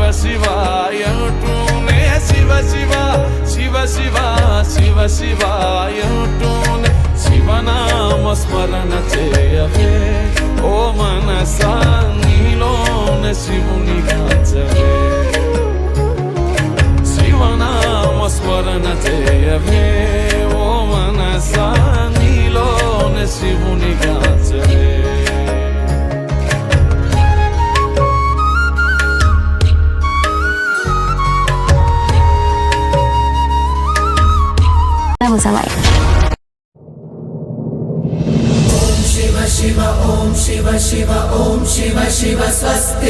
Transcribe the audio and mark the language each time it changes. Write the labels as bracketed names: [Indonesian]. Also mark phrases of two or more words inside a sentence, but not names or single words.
[Telugu] శివ అంటూనే శివ శివ శివ శివ శివ శివ అంటూనే శివనామ స్మరణ చేయవే ఓ మనసా నీలోనే శివుని గాంచవే శివనామ స్మరణ చేయవే ఓ మనసా నీలోనే శివుని గాంచవే [Sanskrit] शिव ओम शिव शिव ओम शिव शिव स्वस्ति